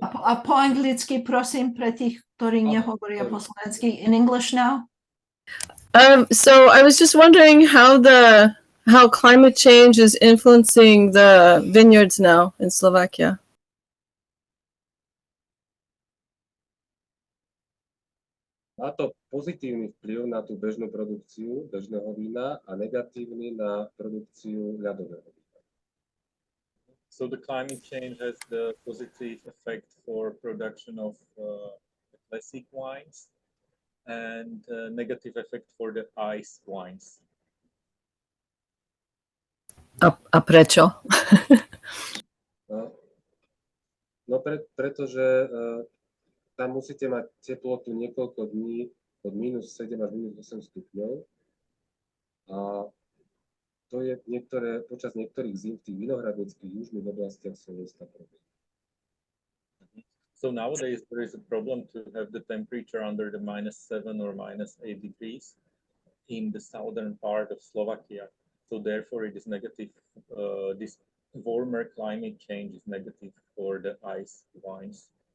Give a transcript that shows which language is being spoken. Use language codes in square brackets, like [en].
[sk] A po anglicky, prosím, pre tých, ktorí nehovoria po slovensky. [en] In English now? So I was just wondering how climate change is influencing the vineyards now in Slovakia. [sk] má to pozitívny vplyv na tú bežnú produkciu bežného vína a negatívny na produkciu ľadového vína. [en] So the climate change has the positive effect for production of classic wines and negative effect for the ice wines. [sk] A prečo? Pretože tam musíte mať teplotu niekoľko dní od -7 až -8 stupňov a to je počas niektorých zím v tých vinohradníckých južných oblastiach Slovenska problém. [en] So nowadays there is a problem to have the temperature under the -7 or -8 degrees in the southern part of Slovakia. So therefore it is negative. This warmer climate change is negative for the ice wines.